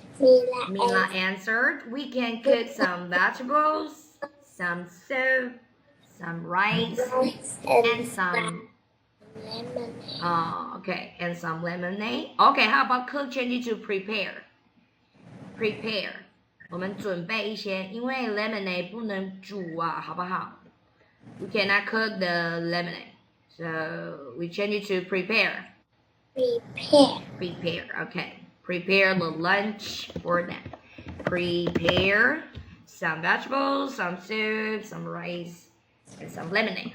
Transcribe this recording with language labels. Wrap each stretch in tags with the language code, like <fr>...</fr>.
<en>Mila answered, we can cook some vegetables, some soup, some rice, and some lemonade. Okay, and some lemonade. Okay, how about cook change to prepare? Prepare.</en> <zh>我们准备一些，因为 lemonade 不能煮啊，好不好？</zh> <en>We cannot cook the lemonade, so we change it to prepare. Prepare. Okay. Prepare the lunch for them. Prepare some vegetables, some soup, some rice, and some lemonade.</en>